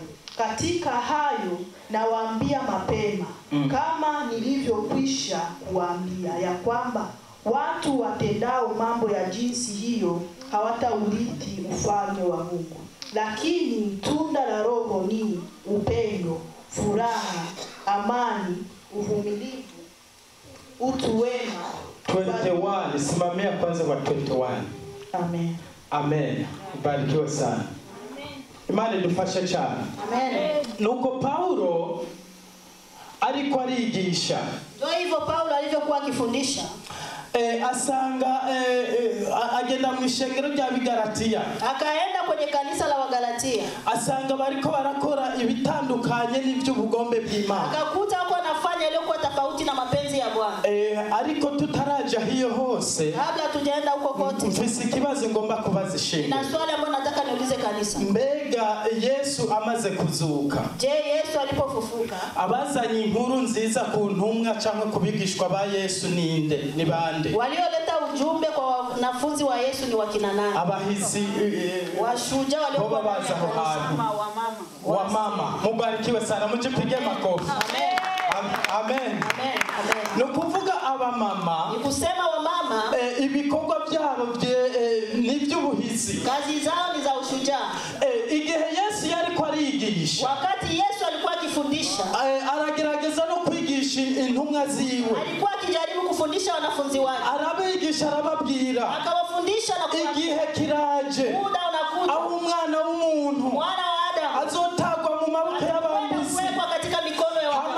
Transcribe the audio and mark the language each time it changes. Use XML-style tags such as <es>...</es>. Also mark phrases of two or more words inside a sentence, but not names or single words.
<sw>Katika hayo nawaambia mapema, kama nilivyokwisha kuwaambia, ya kwamba watu watendao mambo ya jinsi hiyo hawataurithi ufalme wa Mungu. Lakini tunda la Roho ni upendo, furaha, amani, uvumilivu, utu wema. 21. Simamia kwanza kwa 21. Amen. Amen. Barikiwe sana.</sw> <rn>Imana idufashe cyane. Amen. Nuko Paulo ariko arigisha.</rn> <sw>Ndio hivyo Paulo alivyokuwa akifundisha.</sw> <rn>Asanga agenda mu ishengero rya Bigalatia.</rn> <sw>Akaenda kwenye kanisa la Wagalatia.</sw> <rn>Asanga bariko barakora ibitandukanye n'ivy'ubugombe bw'Imana.</rn> <sw>Akakuta wako anafanya iliyokuwa tofauti na mapenzi ya Bwana.</sw> <rn>Ariko tutaraja hiyo hose.</rn> <sw>Kabla tujaenda huko kote.</sw> <rn>Mfisi kibazo ngomba kubaza ishengero.</rn> <sw>Na swali ambalo nataka niulize kanisa.</sw> <rn>Mbega Yesu amaze kuzuka.</rn> <sw>Je, Yesu alipofufuka?</sw> <rn>Abazanye inkuru nziza ku ntumwa cyangwa kubigishwa ba Yesu ninde? Ni bande?</rn> <sw>Walioleta ujumbe kwa wanafunzi wa Yesu ni wakina nani?</sw> <rn>Abahizi</rn> <sw>washujaa waliokuwa</sw> <rn>baza aho hantu.</rn> <sw>Wa mama. Mubarikiwe sana, mujipige makofi. Amen. Amen. Amen. Amen.</sw> <rn>Nukuvuga aba mama.</rn> <sw>Ni kusema wa mama</sw> <rn>ibikorwa byabo n'iby'ubuhizi.</rn> <sw>Kazi zao ni za ushujaa.</sw> <rn>Igihe Yesu yari ko arigisha.</rn> <sw>Wakati Yesu alikuwa akifundisha.</sw> <rn>Aragerageza no kwigisha intumwa ziwe.</rn> <sw>Alikuwa akijaribu kufundisha wanafunzi wake.</sw> <rn>Arabigisha arababwira.</rn> <sw>Akawafundisha na kuwaambia.</sw> <rn>Igihe kiraje.</rn> <sw>Muda unakuja.</sw> <rn>Aho umwana w'umuntu.</rn> <sw>Mwana wa Adamu.</sw> <rn>Azotagwa mu maboko y'abambuzi.</rn> <sw>Atakuwekwa katika mikono ya</sw>